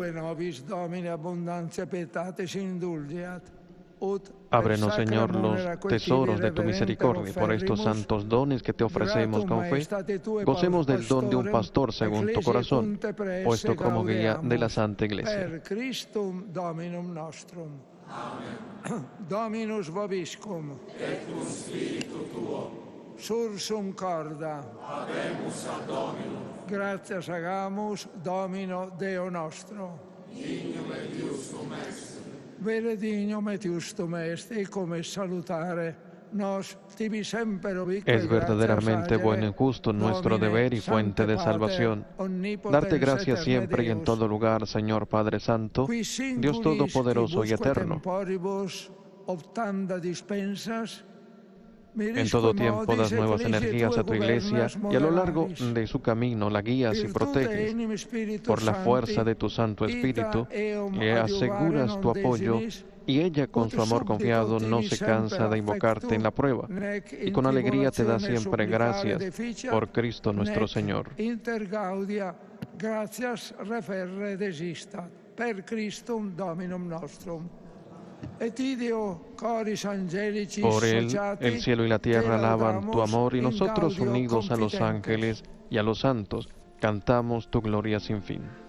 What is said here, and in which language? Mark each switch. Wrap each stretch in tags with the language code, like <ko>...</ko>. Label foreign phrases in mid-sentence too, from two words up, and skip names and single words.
<es>Ábrenos, Señor, los tesoros de tu misericordia por estos santos dones que te ofrecemos con fe. Gocemos del don de un pastor según tu corazón, puesto como guía de la Santa Iglesia.</es> <la>Dominus vobiscum, et cum spiritu tuo, sursum corda, habemus ad Dominum. Gratias agamus, Domino Deo nostro. Dignum et iustum est. Vere dignum et iustum est, y come salutare nos tibi semper ubique.</la> <es>Es verdaderamente bueno y justo nuestro deber y fuente de salvación. Darte gracias siempre y en todo lugar, Señor Padre Santo, Dios Todopoderoso y Eterno. En todo tiempo das nuevas energías a tu Iglesia y a lo largo de su camino la guías y proteges. Por la fuerza de tu Santo Espíritu le aseguras tu apoyo y ella con su amor confiado no se cansa de invocarte en la prueba y con alegría te da siempre gracias por Cristo nuestro Señor.</es> <la>Gracias referre desistat per Christum Dominum nostrum.</la> <es>Por él, el cielo y la tierra alaban tu amor y nosotros, unidos a los ángeles y a los santos, cantamos tu gloria sin fin.</es>